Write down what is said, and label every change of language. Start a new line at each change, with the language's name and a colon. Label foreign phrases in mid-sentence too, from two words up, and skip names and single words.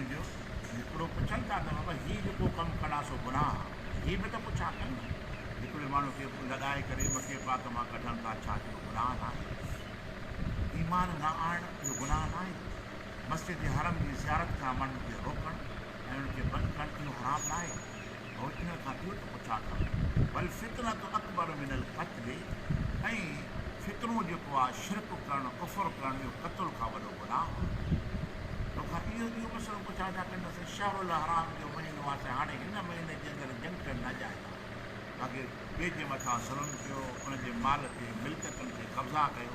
Sindhi: जो हिकिड़ो पुछनि था त बाबा हीउ जेको कमु कंदा सो गुनाह, हीअ बि त पुछा कनि। हिकिड़े माण्हू खे लॻाए करे मके पाक मां कढनि था, छा इहो गुनाह न आहे? ईमान न आणणु इहो गुनाह न आहे? मस्जिद हरम जी ज़ियारत खां माण्हुनि खे रोकणु ऐं उनखे बंदि करणु इहो हराम न आहे? ऐं इन खां इहो त पुछा कनि।
Arabic: والفتنة أكبر من القتل,
Sindhi: ऐं फितनो जेको आहे शिरक करणु, कुफ़ुर करणु, इहो क़त्ल खां वॾो गुनाह। तोखां इहो मसइलो पुछा था कंदासीं
Arabic: الشهر الحرام
Sindhi: जो महीनो आहे, हाणे हिन महीने जे अंदरि जंग करणु न जाए, बाक़ी ॿिए जे मथां ज़ुल्म कयो, उनजे माल ते मिल्कियतुनि ते कब्ज़ा कयो।